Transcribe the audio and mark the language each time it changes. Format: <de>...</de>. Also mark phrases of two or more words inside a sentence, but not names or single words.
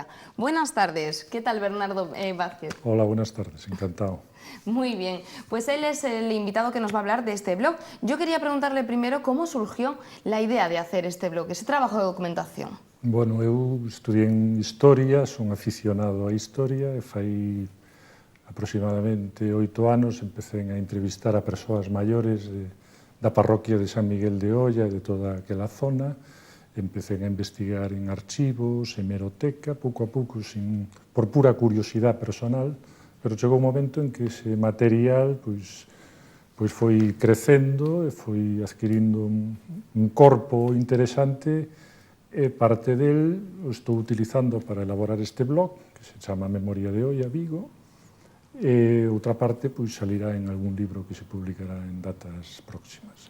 <es>Buenas tardes, ¿qué tal, Bernardo Vázquez? Hola, buenas tardes, encantado. Muy bien, pues él es el invitado que nos va a hablar de este blog. Yo quería preguntarle primero cómo surgió la idea de hacer este blog, ese trabajo de documentación.</es> <gl>Bueno, eu estudié en Historia, son aficionado á Historia, e fai aproximadamente 8 anos empecé a entrevistar a persoas maiores da parroquia de San Miguel de Oia e de toda aquela zona. Empecé a investigar en archivos, hemeroteca, pouco a pouco, por pura curiosidade personal, pero chegou un momento en que ese material pois foi crecendo e foi adquirindo un corpo interesante, e parte del o estou utilizando para elaborar este blog, que se chama Memoria de Oia Vigo, e outra parte pois salirá en algún libro que se publicará en datas próximas.</gl>